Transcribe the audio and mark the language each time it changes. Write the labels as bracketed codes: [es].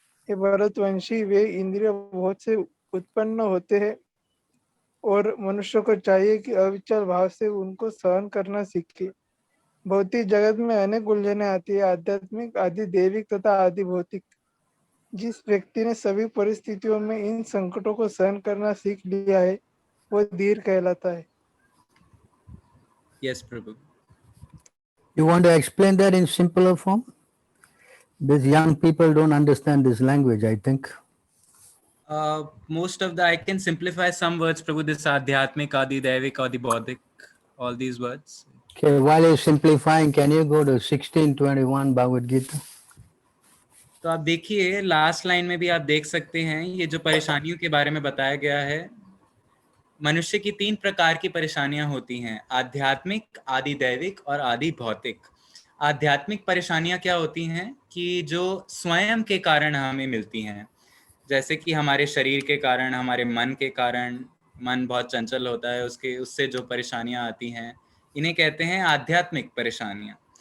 [hi] ये भरतवंशी वे इंद्रिय बहुत से उत्पन्न होते हैं और मनुष्य को चाहिए कि अविचल भाव से उनको सहन करना सीखे। भौतिक जगत में अनेक उलझने आती है, आध्यात्मिक, आदि दैविक तथा आदि भौतिक। जिस व्यक्ति ने सभी परिस्थितियों में इन संकटों को सहन करना सीख लिया है वो धीर कहलाता है। [en] Yes, Prabhu. You want to explain that in simpler form? These young people don't understand this language, I think. Most of I can simplify some words, Prabhu. This Adhyatmik, Adi Daivik, Adi Bodhik, all these words. Okay, while you're simplifying, can you go to 16:21 Bhagavad Gita? [hi] तो आप देखिए last line में भी आप देख सकते हैं ये जो परेशानियों के बारे में बताया गया है। मनुष्य की 3 प्रकार की परेशानियां होती हैं, आध्यात्मिक, आदि दैविक और आदि भौतिक। आध्यात्मिक परेशानियां क्या होती हैं कि जो स्वयं के कारण हमें मिलती हैं, जैसे कि हमारे शरीर के कारण, हमारे मन के कारण, मन बहुत चंचल होता है, उससे जो परेशानियां आती हैं इन्हें कहते हैं आध्यात्मिक परेशानियां।